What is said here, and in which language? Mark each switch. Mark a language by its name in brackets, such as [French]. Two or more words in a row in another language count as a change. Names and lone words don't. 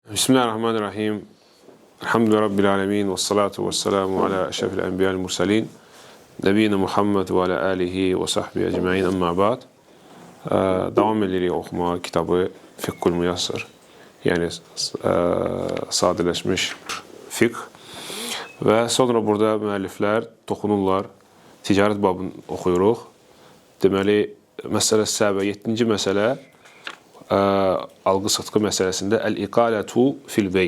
[Arabic] بسم الله الرحمن الرحيم. الحمد لله رب العالمين. والصلاة والسلام على أشرف الأنبياء والمرسلين. نبينا محمد وعلى آله وصحبه أجمعين. أما بعد. [Azerbaijani] Devam edirik oxumağa kitabı Fiqhul Muyassar. Yəni sadələşmiş fiqh. Və sonra burada müəlliflər toxunurlar. Ticarət babını oxuyuruq. Deməli, məsələ səbə, 7-ci məsələ alqı-satqı məsələsində [Arabic] الإقالة في البيع.